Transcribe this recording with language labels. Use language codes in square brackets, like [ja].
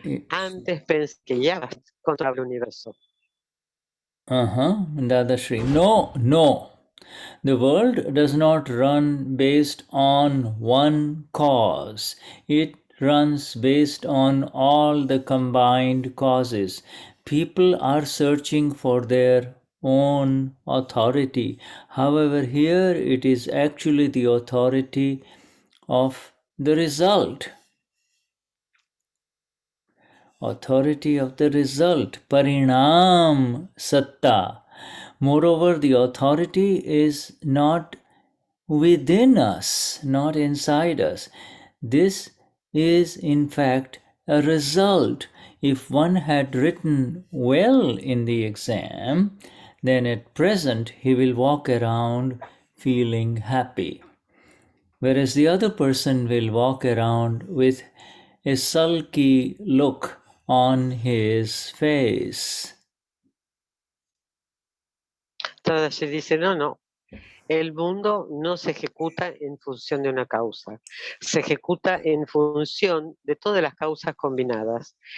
[es] Antes pensé que ya controlaba el universo. [en] Dadashri. No. The world does not run based on one cause. It runs based on all the combined causes. People are searching for their own authority. However, here it is actually the authority of the result. Authority of the result, parinam satta. Moreover, the authority is not within us, not inside us. This is in fact a result. If one had written well in the exam, then at present he will walk around feeling happy. Whereas the other person will walk around with a sulky look on his face. [es] Entonces dice, no. El mundo no se ejecuta en función de una causa, se ejecuta en función de todas las causas combinadas.